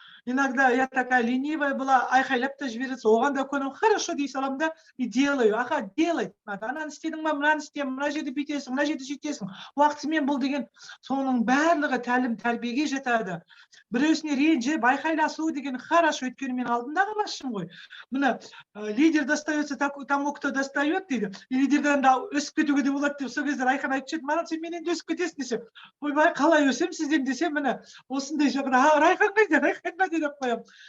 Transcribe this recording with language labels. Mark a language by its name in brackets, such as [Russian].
[Russian] иногда я такая ленивая была, [Kazakh] айқайлап та жібереді, оған да көнемін, [Russian] хорошо [Kazakh] дей саламын да, [Russian] и делаю. Аха, делать надо. [Kazakh] Ананы істедің ба, мынаны істеймін, мына жерде бүйтесің, мына жерде сөйтесің, уақытысымен бұл деген, соның барлығы тәлім тәрбиеге жатады. Біреусіне ренжіп, айқайласу деген [Russian] хорошо, [Kazakh] өйткені мен алдындағы басшымын ғой. Мына [Russian] лидер достается тому, кто достает [Kazakh] дейді. [Russian] И [Kazakh] лидерден да өсіп кетуге де болады деп, сол кезде Райхан айтып жүреді, маған сен менен де өсіп кетесің десе, ойбай, қалай өсем сізден десем, міне осындай жағда, Райхан қайда деп қоямын.